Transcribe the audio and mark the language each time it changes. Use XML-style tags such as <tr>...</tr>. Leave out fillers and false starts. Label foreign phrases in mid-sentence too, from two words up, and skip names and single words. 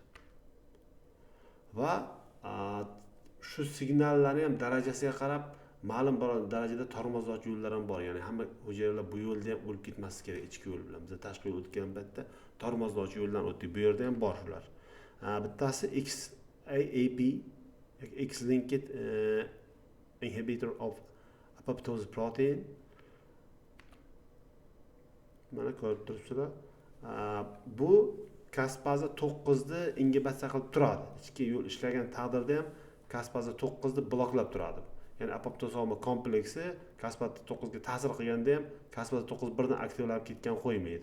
<uz>Va shu signallarni ham darajasiga qarab ma'lum bir darajada tormozlovchi yo'llar ham bor. Ya'ni hamma hujayralar bu yo'lda ham o'lib ketmasligi kerak, ichki yo'l bilan. Biz tashqi yo'l o'tgan paytda tormozlovchi yo'ldan o'tdik. Bu yerda ham bor shular. Bittasi XAAP,</uz> <en>X-linked inhibitor of apoptosis protein.</en> <uz>Mana ko'rib turibsizlar. Bu kaspaza 9 ni ingibitsiya qilib turadi. Ichki yo'l ishlagan taqdirda ham kaspaza 9 ni bloklab turadi. Ya'ni apoptosoma kompleksi kaspaza 9 ga ta'sir qilganda ham kaspaza 9 birdan aktivlanib ketgan qo'ymaydi.</uz>